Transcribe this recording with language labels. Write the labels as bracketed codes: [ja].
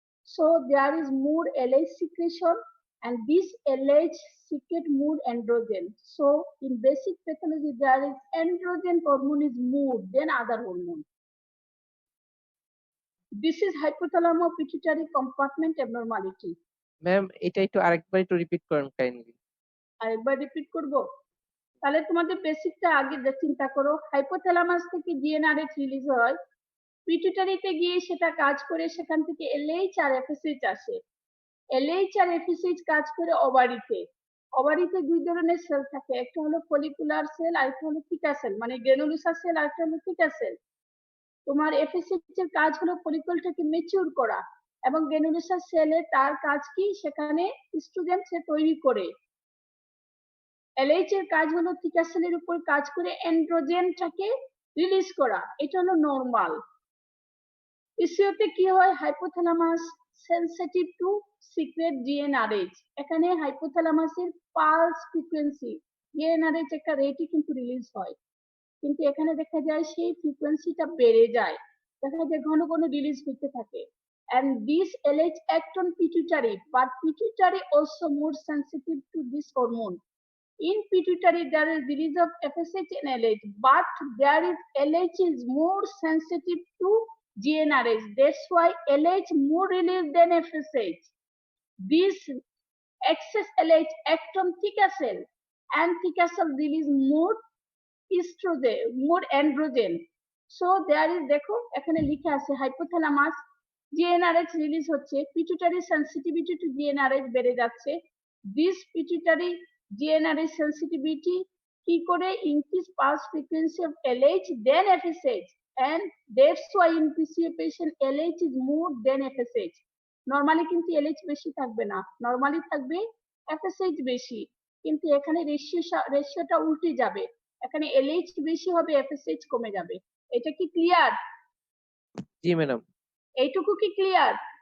[en] So there is more LH secretion, and this LH secrete more androgen. So in basic pathology, there is androgen hormone is more than other hormone. This is hypothalamo pituitary compartment abnormality. [bn] Ma'am এটা একটু আরেকবার একটু repeat করেন kindly. আরেকবার repeat করব, তাহলে তোমাদের বেসিকটা আগে চিন্তা করো। হাইপোথ্যালামাস থেকে GnRH রিলিজ হয়, পিটুইটারিতে গিয়ে সেটা কাজ করে, সেখান থেকে LH আর FSH আসে। LH আর FSH কাজ করে ওভারিতে। ওভারিতে দুই ধরনের সেল থাকে, একটা হলো ফলিকুলার সেল আর একটা হলো থিকা সেল, মানে গ্রানুলোসা সেল আর একটা হলো থিকা সেল। তোমার FSH এর কাজ হলো ফলিকলটাকে ম্যাচিউর করা, এবং গ্রানুলোসা সেলে তার কাজ কি, সেখানে ইস্ট্রোজেন সে তৈরি করে। LH এর কাজ হলো থিকা সেলের উপর কাজ করে অ্যান্ড্রোজেনটাকে রিলিজ করা। এটা হলো নরমাল। পিসিওতে কি হয়, hypothalamus sensitive two secret GnRH। এখানে হাইপোথ্যালামাসের পালস ফ্রিকোয়েন্সি GnRH একটা রেটই কিন্তু রিলিজ হয়, কিন্তু এখানে দেখা যায় সেই ফ্রিকোয়েন্সিটা বেড়ে যায়, দেখা যায় ঘন ঘন রিলিজ হতে থাকে। [en] And this LH act on pituitary, but pituitary also more sensitive to this hormone. In pituitary, there is release of FSH and LH, but there is LH is more sensitive to GnRH. That's why LH more released than FSH. This excess LH act on thicker cell, and thicker cell release more estrogen, more androgen. So there is, [bn] দেখো এখানে লেখা আছে hypothalamus GnRH release হচ্ছে, pituitary sensitivity two GnRH বেড়ে যাচ্ছে। [en] this pituitary GnRH sensitivity [bn] কি করে [en] increase pulse frequency of LH then FSH, and that's why in PCO patient LH is more than FSH. [bn] Normally কিন্তু LH বেশি থাকবে না, normally থাকবে FSH বেশি, কিন্তু এখানে রেশিওটা উল্টে যাবে, এখানে LH বেশি হবে, FSH কমে যাবে। এটা কি ক্লিয়ার? জি ম্যাডাম। এইটুকু কি ক্লিয়ার?